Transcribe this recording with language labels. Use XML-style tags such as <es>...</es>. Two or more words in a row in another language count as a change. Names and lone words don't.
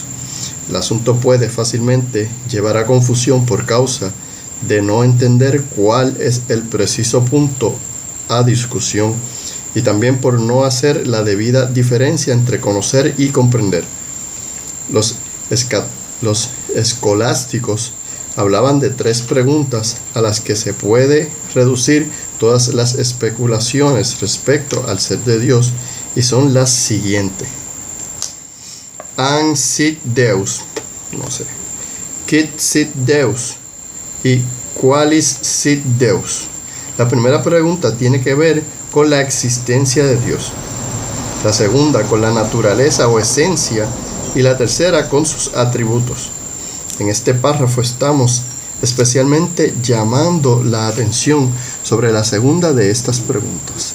<es>El asunto puede fácilmente llevar a confusión por causa de no entender cuál es el preciso punto a discusión, y también por no hacer la debida diferencia entre conocer y comprender. Los escolásticos hablaban de tres preguntas a las que se puede reducir todas las especulaciones respecto al ser de Dios, y son las siguientes:</es> <la>An sit Deus,</la> <es>no sé,</es> <la>quid sit Deus y qualis sit Deus.</la> <es>La primera pregunta tiene que ver con la existencia de Dios, la segunda con la naturaleza o esencia, y la tercera con sus atributos. En este párrafo estamos especialmente llamando la atención sobre la segunda de estas preguntas.</es>